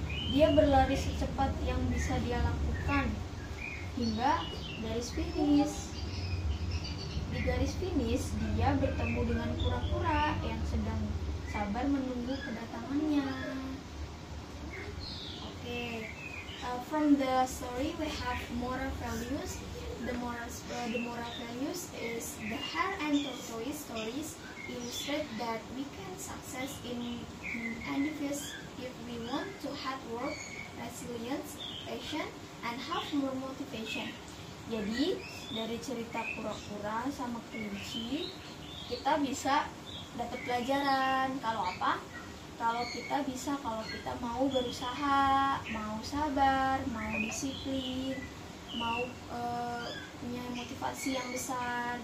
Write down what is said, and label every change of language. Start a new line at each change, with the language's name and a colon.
Indonesian: Dia berlari secepat yang bisa dia lakukan hingga garis finish. Di garis finish, dia bertemu dengan kura-kura yang sedang sabar menunggu kedatangannya.
English: Okay. From the story we have moral values. The moral values is the hare and tortoise stories illustrate that we can success in endeavors if we want to hard work, resilience, passion, and have more motivation.
Indonesian: Jadi dari cerita kura-kura sama kelinci kita bisa dapat pelajaran. Kalau apa? Kalau kita mau berusaha, mau sabar, mau disiplin, mau punya motivasi yang besar.